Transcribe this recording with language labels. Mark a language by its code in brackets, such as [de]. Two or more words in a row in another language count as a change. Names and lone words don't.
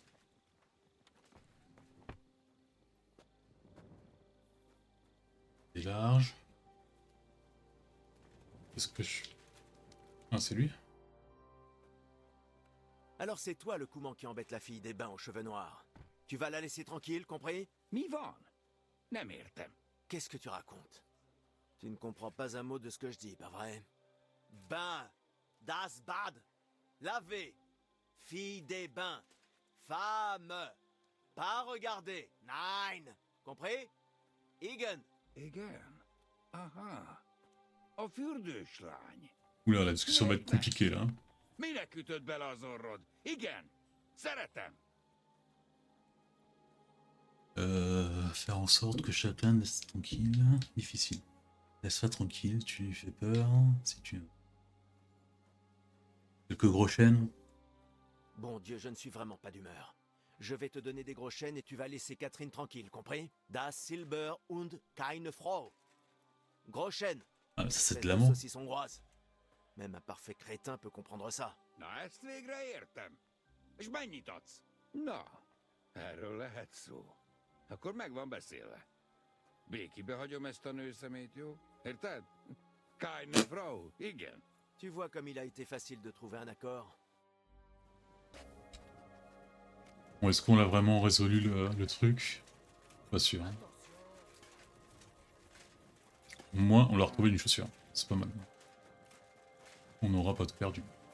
[fr] C'est large. Qu'est-ce que je... Ah, c'est lui? Alors c'est toi le couman qui embête la fille des bains aux cheveux noirs. Tu vas la laisser tranquille, compris? [hu] Mi van. Nem értem. [fr] Qu'est-ce que tu racontes? Tu ne comprends pas un mot de ce que je dis, pas vrai? Bain, [de] das Bad, [fr] laver, fille des bains, femme, pas regarder, nein, compris? [hu] Igen. Igen. Aha. A fürdőslány. [fr] Oula, la discussion va être compliquée là. [hu] Minek ütöd bele az orrod? Igen. Szeretem. [fr] Faire en sorte que chacun laisse tranquille. Difficile. Laisse-la tranquille, tu lui fais peur. Si tu... Quelques gros chênes. Bon Dieu, je ne suis vraiment pas d'humeur. Je vais te donner des gros chênes et tu vas laisser Catherine tranquille, compris? [de] Das Silber und keine Frau. [fr] Gros chênes. Ah, ça c'est de Espèce l'amour. saucisson hongroise. Même un parfait crétin peut comprendre ça. [hu] Na, ezt végre értem. És mennyit adsz? Na, erről lehet szó. Akkor meg van beszélve. Békibe hagyom ezt a nőszemét, jó? Érted? [de] Keine Frau, [hu] igen. [fr] Tu vois comme il a été facile de trouver un accord. Bon, est-ce qu'on a vraiment résolu le truc? Pas sûr. Hein. Au moins, on leur a retrouvé une chaussure. C'est pas mal. On n'aura pas tout perdu.